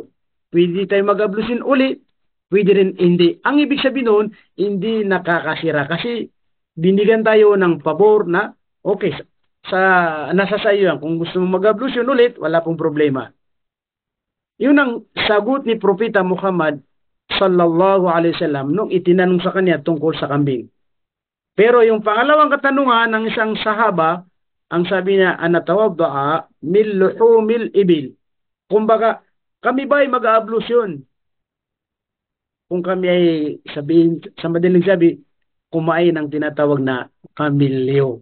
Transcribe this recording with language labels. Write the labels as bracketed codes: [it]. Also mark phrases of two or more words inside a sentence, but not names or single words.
[tl] Pwede tayo mag-ablusin uli, pwede rin hindi. Ang ibig sabihin noon, hindi nakakasira kasi binigyan tayo ng pabor na okay, nasa sa iyo yan. Kung gusto mo mag-ablusin ulit, wala pong problema. Yun ang sagot ni Propeta Muhammad [ar] صلى الله عليه وسلم [tl] nung itinanong sa kanya tungkol sa kambing. Pero yung pangalawang katanungan ng isang sahaba, ang sabi niya, [ar] أنتوضأ من لحوم الإبل. [tl] Kumbaga, kami ba ay mag-aablusyon? Kung kami ay sabihin, sa madaling sabi, kumain ng tinatawag na kamilyo.